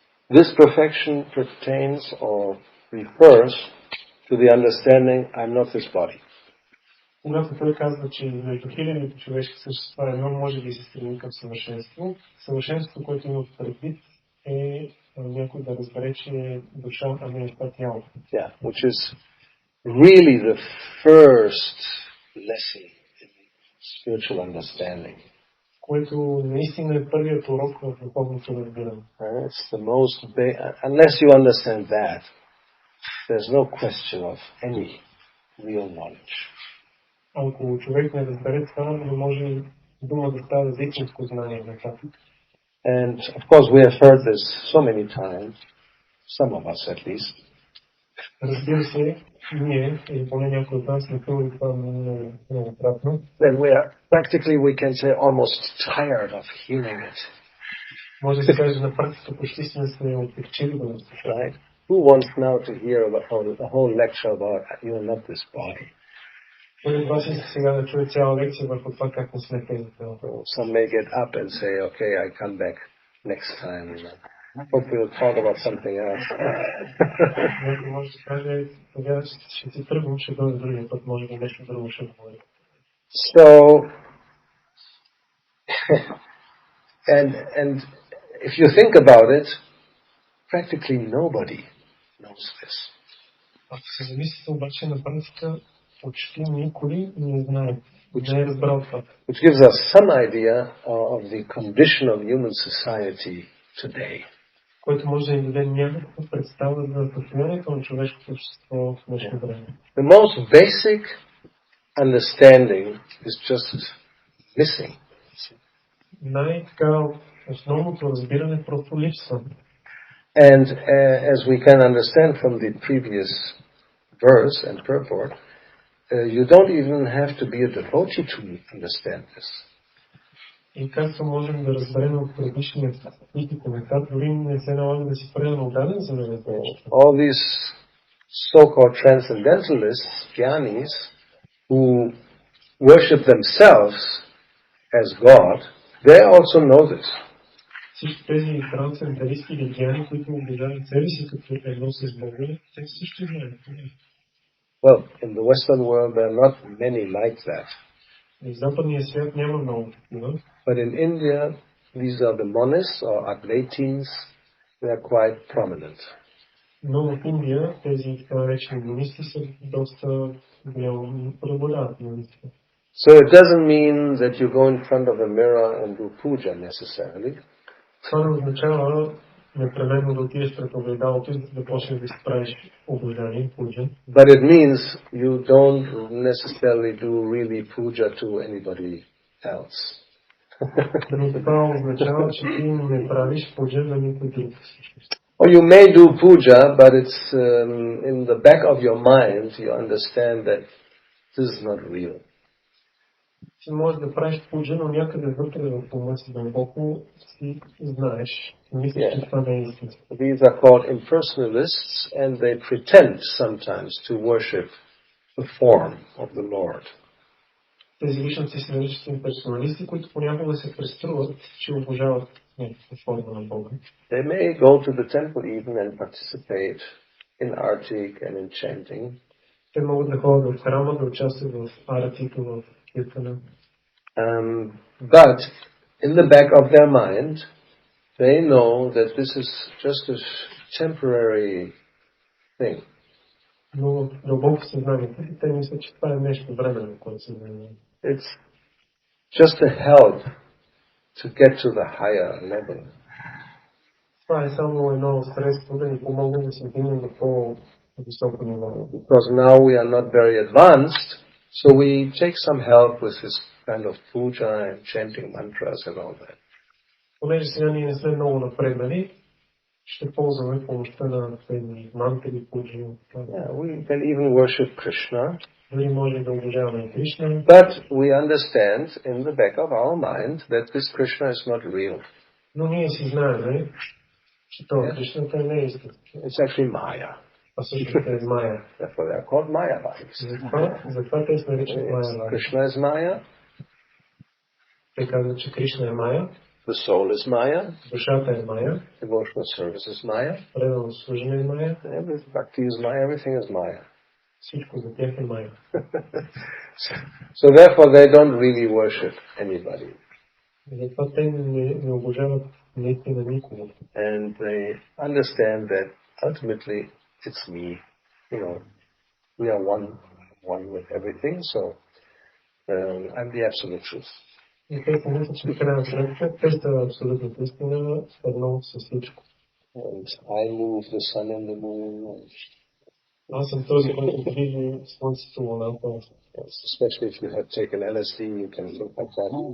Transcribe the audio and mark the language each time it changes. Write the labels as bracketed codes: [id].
[en] This perfection pertains or refers to the understanding, I'm not this body. [bg] Когато той казва, че между хилядите човешки същества едно може да се стреми към съвършенство, съвършенството, което има предвид, е някой да разбере, че е душа, а не е това тяло. [en] Yeah, which is really the first lesson in spiritual understanding. [bg] Което наистина е първият урок в духовното разбиране. [en] It's the most unless you understand that, there's no question of any real knowledge. [bg] Ако човек не разбере това, не може дума да става за истинско знание на това. [en] And of course we have heard this so many times, some of us at least. [bg] Разбира се, ние, или поне някой от нас, сме чули това много кратно. [en] Then we are practically, we can say, almost tired of hearing it. [bg] Може да се каже на практика, почти сме отекчили да го слушаме. [en] Right? Who wants now to hear about a whole lecture about you are not this body? [bg] Кой от вас иска сега да чуе цяла лекция върху това как не сме тези тела? [en] Some may get up and say, okay, I come back next time. Hope we'll talk about something else. [bg] Някой може да каже, тогава ще си тръгвам, ще дойде другия път, може би нещо друго ще говори. [en] So, and if you think about it, practically nobody knows this. [bg] Ако се замислите обаче на практика, почти никой не знае, не е разбрал това. [en] Which gives us some idea of the condition of human society today. [bg] Който може да ни даде някаква представа за състоянието на човешкото общество в днешно време. [en] The most basic understanding is just missing. [bg] Най-така основното разбиране просто липсва. [en] And as we can understand from the previous verse and purport, you don't even have to be a devotee to understand this. [bg] И както можем да разберем от предишния стих и коментар, дори не се налага да си предано отдаден, за да разберем. [en] All these so-called transcendentalists, jnanis, who worship themselves as God, they also know this. [bg] Всички тези трансценденталисти или гьяни, които обиждават себе си като едно с Бога, те също знаят. [en] Well, in the Western world there are not many like that. [bg] В западния свят няма много такива. [en] But in India, these are the monists or advaitins. They are quite prominent. [bg] Но в Индия тези така наречени монисти са доста голямо преобладават. [en] So it doesn't mean that you go in front of a mirror and do puja necessarily. [bg] Това не означава непременно да отидеш пред огледалото и да почнеш да си правиш обожание, пуджа. [en] But it means you don't necessarily do really puja to anybody else. [bg] Но това означава, че ти не правиш пуджа на никой друг. [en] Or you may do puja, but it's in the back of your mind you understand that this is not real. [bg] Ти можеш да правиш пуджа, но някъде вътре в ума си дълбоко си знаеш. Мислиш, че това не е истинско. [en] These are called impersonalists and they pretend sometimes to worship the form of the Lord. [bg] Тези личности се наричат имперсоналисти, които понякога се преструват, че обожават някаква форма на Бога. [en] They may go to the temple even and participate in artik and in chanting. [bg] Те могат да ходят в храма, да участват в аратика, в киртана. [en] But in the back of their mind, they know that this is just a temporary thing. [bg] Но дълбоко съзнанието, те мислят, че това е нещо временно, което се занимава. [en] It's just a help to get to the higher level. [bg] Това е само едно средство да ни помогне да се вдигнем до по-високо ниво. [en] Because now we are not very advanced, so we take some help with this kind of puja and chanting mantras and all that. [bg] Понеже сега ние не сме много напреднали, ще ползваме помощта на тези мантри, пуджи. [en] Yeah, we can even worship Krishna. [bg] Дори може да обожаваме Кришна. [en] But we understand in the back of our mind that this Krishna is not real. [bg] Но ние си знаем, че това Кришната не е истинска. [en] It's actually Maya. [bg] А също е Майя. [en] Therefore they are called Mayavadas. [bg] Затова те се наричат Майя. [en] Krishna is Maya. [bg] Те казват, че Кришна е Майя. [en] The soul is Maya. [bg] Душата е Майя. [en] Devotional service is Maya. [bg] Предано служение е Майя. [en] Bhakti is Maya. Everything is Maya. [bg] Всичко за тях е Майя. [en] So therefore they don't really worship anybody. [bg] Затова те не обожават наистина никого. [en] And they understand that ultimately it's me. We are one with everything, so I'm the absolute truth. [bg] И те се мислят, че в крайна сметка те са абсолютната истина, едно с всичко. [en] And I move the sun and the moon. [bg] Аз съм този, който движи слънцето, луната. [en] Especially if you have taken LSD, you can think like that.